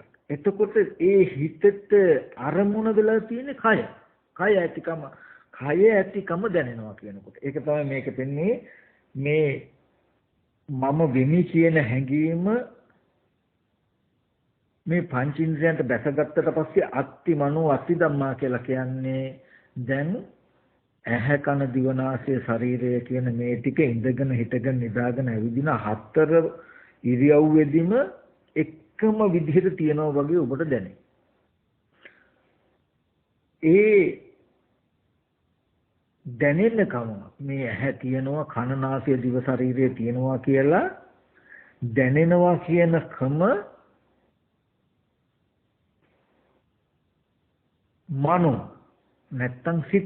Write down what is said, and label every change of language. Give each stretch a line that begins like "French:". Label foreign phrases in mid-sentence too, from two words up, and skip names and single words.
Sinhala: එතකොට ඒ හිතට අරමුණ වෙලා තියෙන කය. කය ඇතිකම දැනෙනවා කියනකොට. ඒක තමයි මේක පෙන්නේ මේ මම වෙමි කියන හැඟීම මේ පංචේන්ද්‍රයන්ට බැසගත්තට පස්සේ
Pali: අත්ති මනෝ අත්ති ධම්මා
Sinhala: කියලා කියන්නේ දැන් ඇහැ කන දිව නාසය ශරීරය කියන මේ ටික ඉඳගෙන හිටගෙන නිදාගෙන ඇවිදින හතර ඉරියව්වෙදිම එකම විදිහට තියනවා වගේ ඔබට දැනේ. ඒ දැනෙන්නකම මේ ඇහැ තියෙනවා කන නාසය දිව ශරීරය තියෙනවා කියලා දැනෙනවා කියනකම මනෝ නැත්තම් සිත.